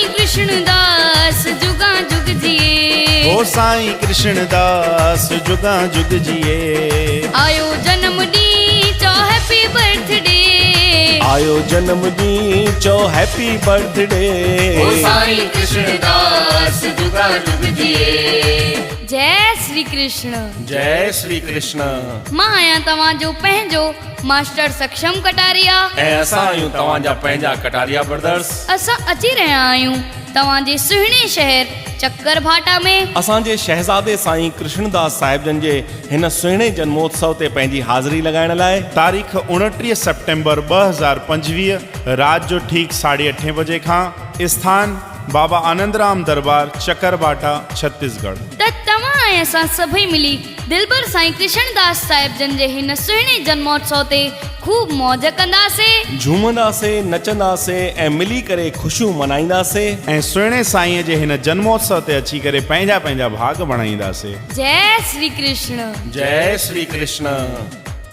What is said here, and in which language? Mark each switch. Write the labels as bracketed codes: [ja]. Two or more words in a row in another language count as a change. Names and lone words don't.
[sd] कृष्णदास जुगा जुग जिए। ओ साईं कृष्णदास जुगा जुग जिए। आयो जन्म डी चो [en] happy birthday. [sd] आयो जन्म ॾींहुं चो [en] happy birthday. [sd] ओ साईं कृष्णदास जुगा जुग जिए। जय श्री कृष्ण। जय श्री कृष्ण। मां आया तव्हांजो पंहिंजो मास्टर सक्षम कटारिया ऐं असां आहियूं तव्हांजा पंहिंजा कटारिया ब्रदर्स। असां अची रहिया आहियूं तव्हांजे सुहिणे शहर चक्कर भाटा में असांजे शहज़ादे साईं कृष्णदास साहिब जन जे हिन सुहिणे जन्मोत्सव ते पंहिंजी हाज़िरी लॻाइण लाइ तारीख़ 29 सितंबर 2025 रात जो ठीक 8:30 बजे खां स्थान बाबा आनंदराम दरबार चकरभाटा छत्तीसगढ़। त तव्हां ऐं असां सभई मिली दिलबर साईं कृष्णदास साहिब जन जे हिन सुहिणे जन्मोत्सव ते खूब मौज कंदासीं, झूमंदासीं, नचंदासीं ऐं मिली करे ख़ुशियूं मनाईंदासीं ऐं सुहिणे साईं जे हिन जन्मोत्सव ते अची करे पंहिंजा पंहिंजा भाग बणाईंदासीं। जय श्री कृष्ण। जय श्री कृष्ण।